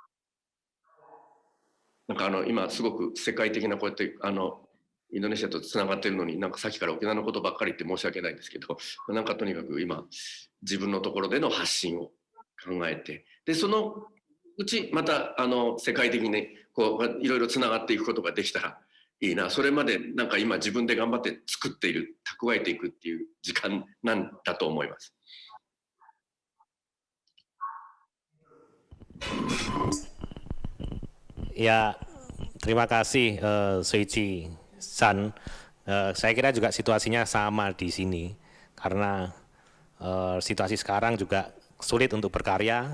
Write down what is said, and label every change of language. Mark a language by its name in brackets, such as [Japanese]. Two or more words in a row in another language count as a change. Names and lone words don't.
[Japanese] なんか今すごく世界的なこうやってインドネシアとつながってるのに、なんかさっきから沖縄のことばっかり言って申し訳ないんですけど、なんかとにかく今自分のところでの発信を考えて、でそのうちまた世界的にこういろいろつながっていくことができたらいいな。それまでなんか今自分で頑張って作っている、蓄えていくっていう時間なんだと思います。 [Indonesian] Ya, terima kasih Soichi San. Saya kira juga situasinya sama di sini karena situasi sekarang juga sulit untuk berkarya.